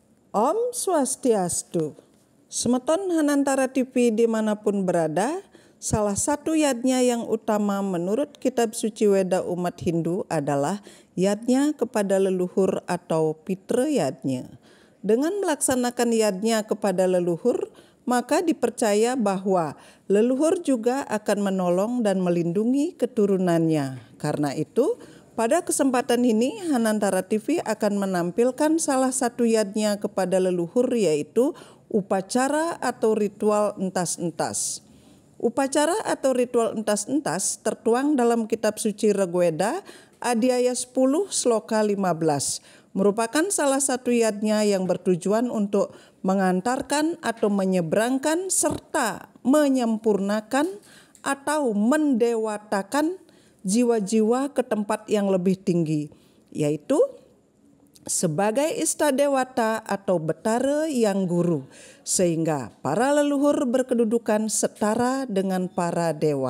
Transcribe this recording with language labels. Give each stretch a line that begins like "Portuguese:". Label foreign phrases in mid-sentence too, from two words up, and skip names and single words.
Indonesian: Om Swastiastu. Semeton Hanantara TV dimanapun berada, salah satu yadnya yang utama menurut kitab suci Weda umat Hindu adalah yadnya kepada leluhur atau pitra yadnya. Dengan melaksanakan yadnya kepada leluhur, maka dipercaya bahwa leluhur juga akan menolong dan melindungi keturunannya. Karena itu, pada kesempatan ini, Hanantara TV akan menampilkan salah satu yadnya kepada leluhur, yaitu upacara atau ritual entas-entas. Upacara atau ritual entas-entas tertuang dalam kitab suci Rigweda Adhyaya 10 Sloka 15, merupakan salah satu yadnya yang bertujuan untuk mengantarkan atau menyeberangkan serta menyempurnakan atau mendewatakan jiwa-jiwa ke tempat yang lebih tinggi, yaitu sebagai istadewata atau betara yang guru, sehingga para leluhur berkedudukan setara dengan para dewa.